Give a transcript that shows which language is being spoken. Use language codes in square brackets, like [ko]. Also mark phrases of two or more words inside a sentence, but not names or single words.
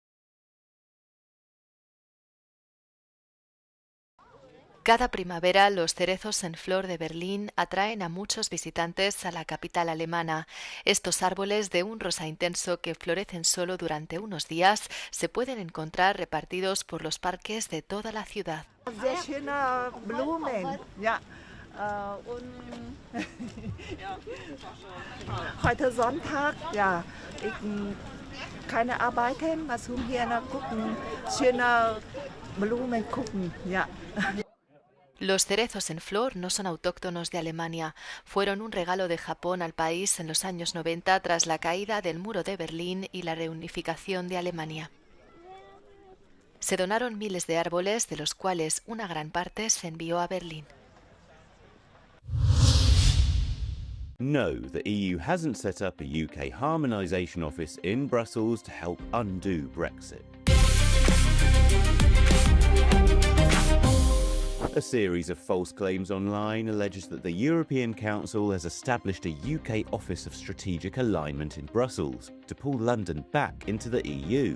[es] Cada primavera, los cerezos en flor de Berlín atraen a muchos visitantes a la capital alemana. Estos árboles de un rosa intenso que florecen solo durante unos días se pueden encontrar repartidos por los parques de toda la ciudad. [de] Sehr schöne Blumen, ja. Heute Sonntag, ja. Keine arbeiten, was hier gucken. Schöne Blumen gucken, ja. [es] Los cerezos en flor no son autóctonos de Alemania. Fueron un regalo de Japón al país en los años 90 tras la caída del muro de Berlín y la reunificación de Alemania. Se donaron miles de árboles, de los cuales una gran parte se envió a Berlín. [en] No, the EU hasn't set up a UK harmonisation office in Brussels to help undo Brexit. A series of false claims online alleges that the European Council has established a UK Office of Strategic Alignment in Brussels to pull London back into the EU.